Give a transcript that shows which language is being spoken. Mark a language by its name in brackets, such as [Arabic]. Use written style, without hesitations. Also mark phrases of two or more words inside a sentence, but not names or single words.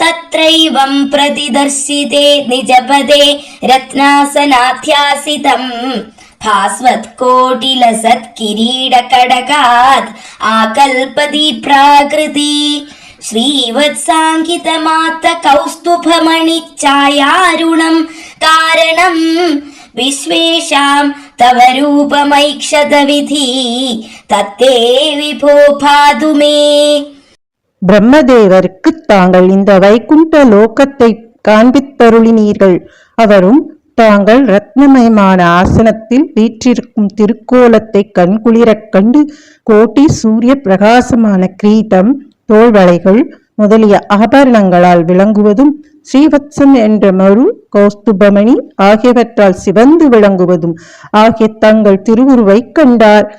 [Sanskrit] तत्रैवं प्रतिदर्शिते निजपदे रत्नासनाध्यासितम् भास्वत्कोटिलसत्किरीटकडकात् आकल्पति प्राकृति श्रीवत्साङ्कितमात्तकौस्तुभमणिच्छायारुणं कारणं विश्वेषां तव रूपमैक्षत विधि तत्ते विभो पातु मे. [Tamil] பிரம்மதேவருக்கு தாங்கள் இந்த வைகுண்ட லோகத்தை காண்பித்தருளினீர்கள். அவரும் தாங்கள் ரத்னமயமான ஆசனத்தில் வீற்றிருக்கும் திருக்கோலத்தை கண்குளிரக் கண்டு கோட்டி சூரிய பிரகாசமான கிரீடம், தோள்வளைகள் முதலிய ஆபரணங்களால் விளங்குவதும், ஸ்ரீவத்சம் என்ற மறு கௌஸ்துபமணி ஆகியவற்றால் சிவந்து விளங்குவதும் ஆகிய தங்கள் திருவுருவை கண்டார்.